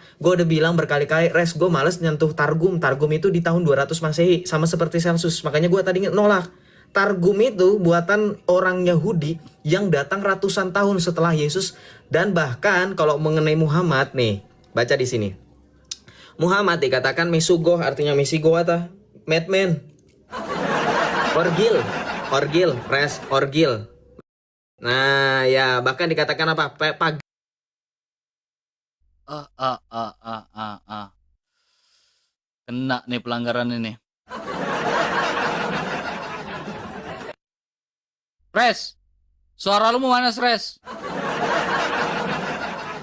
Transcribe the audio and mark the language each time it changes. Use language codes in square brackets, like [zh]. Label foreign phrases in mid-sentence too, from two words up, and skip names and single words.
[id] Gue udah bilang berkali-kali, Res, gue males nyentuh Targum. Targum itu di tahun 200 Masehi, sama seperti Celsus. Makanya gue tadi nolak. Targum itu buatan orang Yahudi yang datang ratusan tahun setelah Yesus. Dan bahkan kalau mengenai Muhammad nih, baca di sini. Muhammad dikatakan Mesugoh, artinya Mesigo atau madman. Orgil, Res, orgil. Nah, ya bahkan dikatakan apa? Kena nih pelanggaran ini. Res, suara lu mau mana, Res?